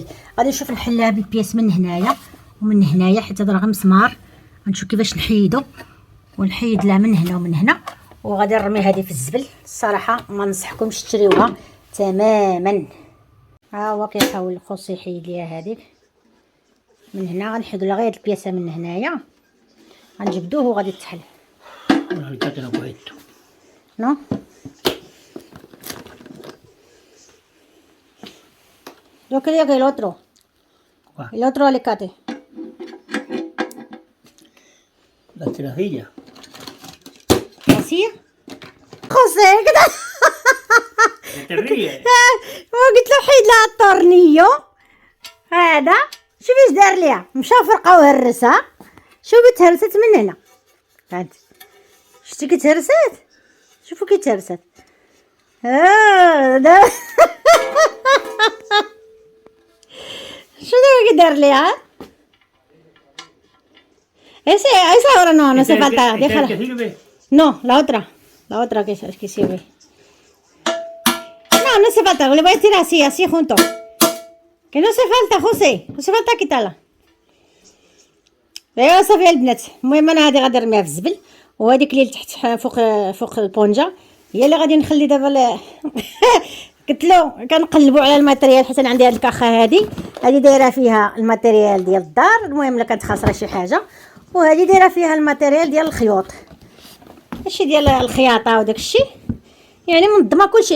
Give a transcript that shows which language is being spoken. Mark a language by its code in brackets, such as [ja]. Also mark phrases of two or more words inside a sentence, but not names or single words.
[ar] غادي نشوف نحلها بالبياس من هنايا ومن هنايا، حيت هذا راه غير مسمار، غنشوف كيفاش نحيدو، ونحيد لها من هنا ومن هنا، وغادي نرمي هذه في الزبل. الصراحه ما ننصحكمش تشريوها تماما. ها هو كيحاول الخوص يحيد ليها هذيك من هنا، غنحيدو لها غير البياسه من هنايا، غنجبدوه وغادي تحل. [es] No. Yo quería que el otro. ¿Cuál? El otro alicate. La tirajilla. ¿Así? José, ¿qué tal? ¿Te ríes? [ar] قلت له حيد لها الطورنيو هذا، شوفي اش دار ليها، مشى فرقه وهرسها، شوفي تهرست من هنا، هانت شتي كتهرست، شوفوا كي تهرست شنو كي دار ليها؟ [es] esa ahora no hace falta, déjala. No, la otra que sirve. No hace falta, le voy a tirar así junto. Que no hace falta, José, no hace falta quitarla. [ar] ايوا صافي البنات، المهم انا هذه غادي نرميها في الزبل، وهذيك اللي تحت فوق البونجا هي اللي غادي نخلي دابا قلت له كنقلبوا على الماتريال، حيت انا عندي هذه الكاخه هذه دايره فيها الماتريال ديال الدار، المهم الا كانت خاسره شي حاجه، وهذه دايره فيها الماتريال ديال الخيوط، هادشي ديال الخياطه وداك الشيء، يعني منظمه كلشي.